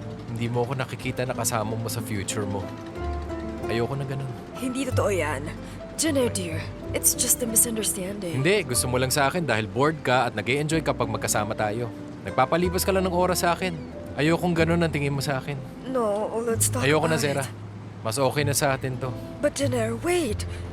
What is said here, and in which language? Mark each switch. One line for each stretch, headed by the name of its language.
Filipino: Hindi mo ako nakikita na kasama mo sa future mo. Ayoko na ganun. Hindi totoo yan.
English: Jenner, dear, it's just a misunderstanding.
Filipino: Hindi, gusto mo lang sa akin dahil bored ka at nag-e-enjoy kapag magkasama tayo. Nagpapalibas ka lang ng oras sa akin. Ayokong ganun ang tingin mo sa akin.
English: No, let's talk
Filipino: Ayoko na,
English: about it.
Filipino: Mas okay na sa atin to.
English: But Jenner, wait.